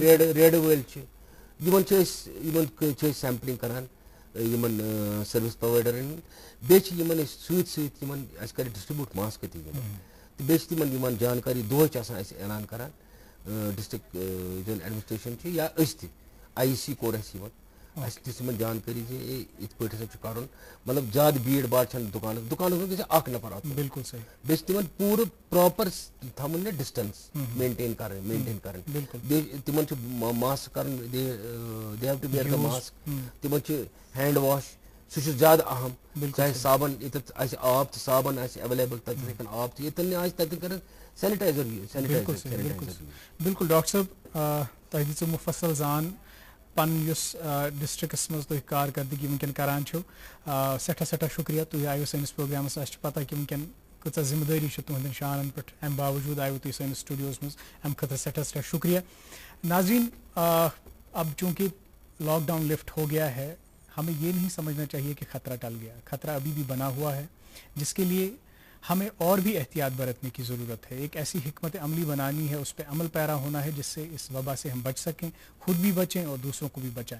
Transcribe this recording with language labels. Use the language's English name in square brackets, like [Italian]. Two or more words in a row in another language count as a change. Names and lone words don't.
[Kashmiri] ریڈٕ وٲلۍ چھِ یِمن چھِ أسۍ سیمپلنگ کران یِمن سٔروِس پرووایڈرن ہٕنٛدۍ بیٚیہِ چھِ یِمن أسۍ سۭتۍ سۭتۍ یِمن اَسہِ کرِ ڈِسٹربیوٗٹ ماسک تہِ یِمن تہٕ بیٚیہِ چھِ تِمن یِمن جانکٲری دۄہے چھِ آسان اَسہِ اعلان کران ڈِسٹرک زن ایڈمنسٹریشن چھِ یا أسۍ تہِ آی سی کوٚر اَسہِ یِمن اَسہِ دِژ یِمن جانکٲری زِ یِتھ پٲٹھۍ ہسا چھُ کرُن مطلب زیادٕ بھیٖڑ باڑ چھنہٕ دُکانس منٛز گژھِ اکھ نفر آسُن بِلکُل صحیح بیٚیہِ چھِ تِمن پوٗرٕ پراپر تھاوُن نا [English] distance maintain [Kashmiri] کرٕنۍ بیٚیہِ تِمن چھُ ماسک کرُن [English] they have to wear the mask [Kashmiri] تِمن چھُ [English] hand wash [Kashmiri] سُہ چھُ زیادٕ اہم چاہے صابن ییٚتٮ۪تھ آسہِ آب تہٕ صابن آسہِ ایویلیبل تتٮ۪تھ ہیٚکن آب تہِ ییٚتٮ۪ن نہٕ آسہِ تتٮ۪ن کرن سینِٹایزر بِلکُل ڈاکٹر صٲب تۄہہِ دِژوٕ مُفصل زان پنُن یُس ڈِسٹرکس منٛز تُہۍ کارکردگی وٕنکیٚن کران چھِو سٮ۪ٹھاہ شُکریہ تُہۍ آیِو سٲنِس پروگرامس اَسہِ چھِ پتہ کہِ وٕنکیٚن کۭژاہ ذِمہٕ دٲری چھِ تُہنٛدٮ۪ن شانن پٮ۪ٹھ اَمہِ باوجوٗد آیوٕ تُہۍ سٲنِس سٹوڈیوس منٛز اَمہِ خٲطرٕ سٮ۪ٹھاہ شُکریہ. [Urdu] ناظریٖن اب چونکہ لاک ڈاؤن لفٹ ہو گیا ہے ہمیں یہ نہیں سمجھنا چاہیے کہ خطرہ ٹل گیا خطرہ ابھی بھی بنا ہوا ہے جس کے لیے ہمیں اور بھی احتیاط برتنے کی ضرورت ہے. ایک ایسی حکمت عملی بنانی ہے اس پہ عمل پیرا ہونا ہے جس سے اس وبا سے ہم بچ سکیں خود بھی بچیں اور دوسروں کو بھی بچائیں.